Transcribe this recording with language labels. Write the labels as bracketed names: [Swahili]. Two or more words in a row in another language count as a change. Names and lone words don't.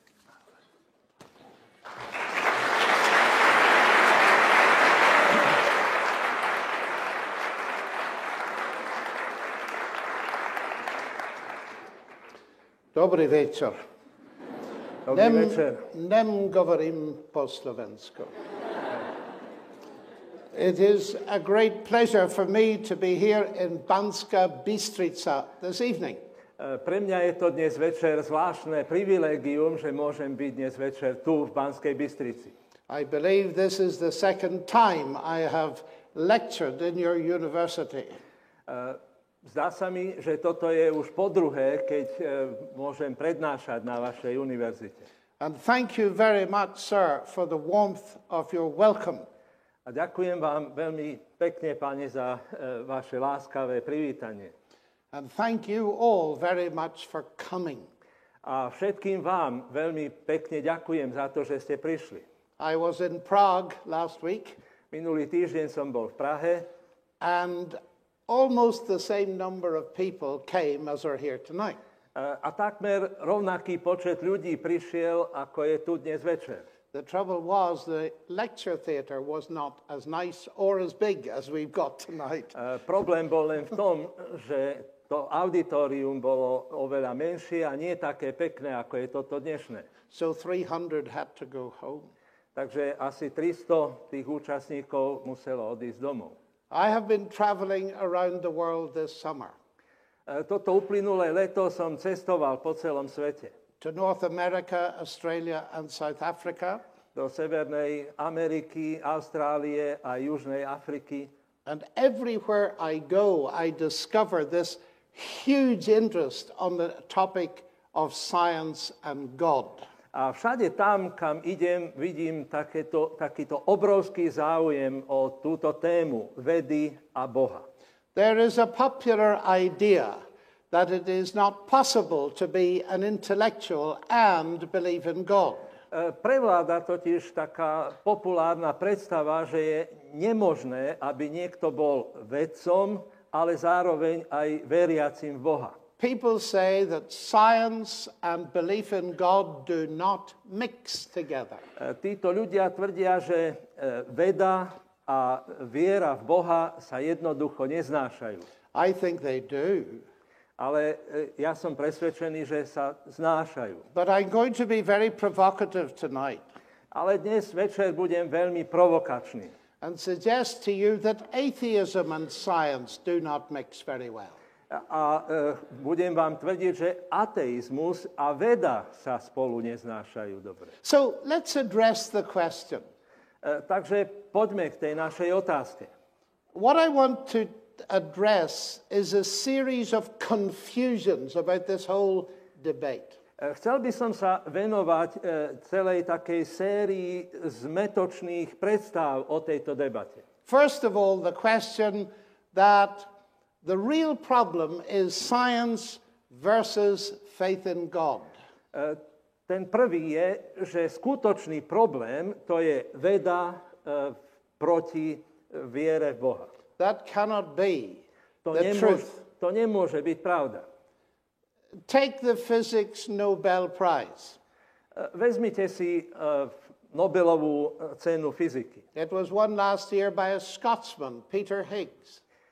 [Slovak] Dobrý večer. Dobrý večer. Nem govorím po slovensku. [English] It is a great pleasure for me to be here in Banská Bystrica this evening. [Slovak] Pre mňa je to dnes večer zvláštne privilégium, že môžem byť dnes večer tu v Banskej Bystrici. [English] I believe this is the second time I have lectured in your university. [Slovak] Zdá sa mi, že toto je už po druhé, keď môžem prednášať na vašej univerzite. [English] And thank you very much, sir, for the warmth of your welcome. [Slovak] A ďakujem vám veľmi pekne, páne, za vaše láskavé privítanie. [English] And thank you all very much for coming. [Slovak] A všetkým vám veľmi pekne ďakujem za to, že ste prišli. [English] I was in Prague last week. [Slovak] Minulý týždeň som bol v Prahe. [English] And almost the same number of people came as are here tonight. [Slovak] A takmer rovnaký počet ľudí prišiel, ako je tu dnes večer. [English] The trouble was the lecture theatre was not as nice or as big as we've got tonight. [Slovak] Problém bol len v tom, že to auditorium bolo oveľa menšie a nie také pekné, ako je toto dnešné. [English] So 300 had to go home. [Slovak] Takže asi 300 tých účastníkov muselo odísť domov. [English] I have been traveling around the world this summer. [Slovak] Toto uplynulé leto som cestoval po celom svete. [English] To North America, Australia and South Africa. [Slovak] Do Severnej Ameriky, Austrálie a Južnej Afriky. [English] And everywhere I go, I discover this huge interest on the topic of science and God. [Slovak] A všade tam, kam idem, vidím takýto obrovský záujem o túto tému vedy a Boha. [English] There is a popular idea that it is not possible to be an intellectual and believe in God. [Slovak] Prevláda totiž taká populárna predstava, že je nemožné, aby niekto bol vedcom, ale zároveň aj veriacim v Boha. [English] People say that science and belief in God do not mix together. [Slovak] Títo ľudia tvrdia, že veda a viera v Boha sa jednoducho neznášajú. [English] I think they do. [Slovak] Ale ja som presvedčený, že sa znášajú. [English] But I'm going to be very provocative tonight [Slovak] Ale dnes večer budem veľmi provokačný. [English] and suggest to you that atheism and science do not mix very well. [Slovak] A budem vám tvrdiť, že ateizmus a veda sa spolu neznášajú dobre. [English] So let's address the question. [Slovak] Takže poďme k tej našej otázke. [English] What I want to address is a series of confusions about this whole debate. [Slovak] Chcel by som sa venovať celej takej sérii zmetočných predstav o tejto debate. [English] First of all, the question that the real problem is science versus faith in God. [Slovak] Ten prvý je, že skutočný problém to je veda proti viere v Boha. [English] That cannot be [Slovak] To [English] the truth. [Slovak] to nemôže byť pravda. [English] Take the physics Nobel Prize. [Slovak] Vezmite si Nobelovú cenu fyziky. [English] It was won last year by a Scotsman, Peter Higgs,